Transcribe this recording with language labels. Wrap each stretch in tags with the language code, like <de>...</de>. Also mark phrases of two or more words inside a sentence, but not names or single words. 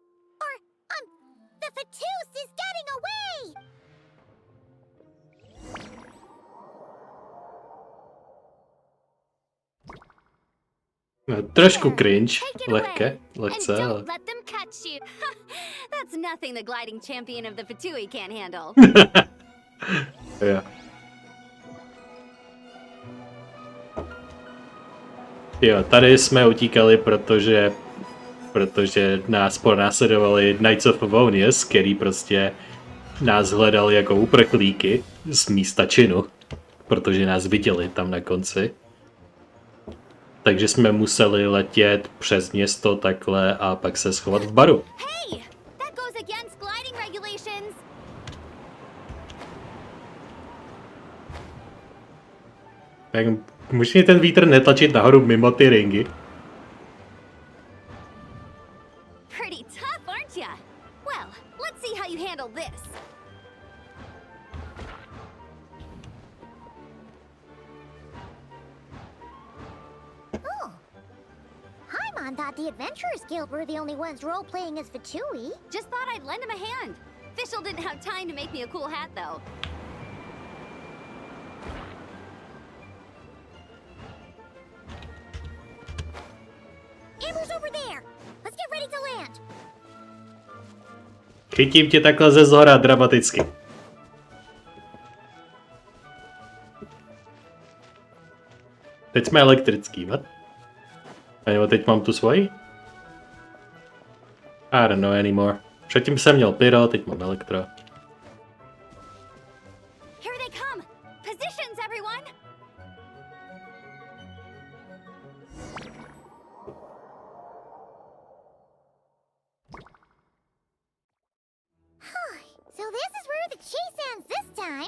<en>the Fatus is getting away!</en> <cs>No, trošku cringe.</cs> <en>Take it</en> <cs>Lehké.</cs> <en>away,</en> <cs>Lehce,</cs> <en>and</en> <cs>ale...</cs> <en>don't let them catch you. That's nothing the gliding champion of the Fatui can't handle.</en> <cs>Jo. Jo, tady jsme utíkali, protože nás pronásledovali Knights of Favonius, který prostě nás hledali jako uprchlíky z místa činu, protože nás viděli tam na konci. Takže jsme museli letět přes město takhle a pak se schovat v baru.</cs> <en>Hey, that goes against gliding regulations.</en> <cs>Tak můžeš ten vítr netlačit nahoru mimo ty ringy.</cs> <en>Pretty tough, aren't ya? Well, let's see how you handle this. Oh. Paimon thought the Adventurers Guild were the only ones role-playing as Fatui. Just thought I'd lend him a hand. Fischl didn't have time to make me a cool hat, though. Amber's over there! Let's get ready to land!</en> <cs>Chytím tě takhle ze zhora dramaticky. Teď jsme elektrický, what? A nebo teď mám tu svoji?</cs> <en>I don't know anymore.</en> <cs>Předtím jsem měl pyro, teď mám elektro.</cs> <en>Here they come! Positions, everyone! So this is where the chase ends this time.</en>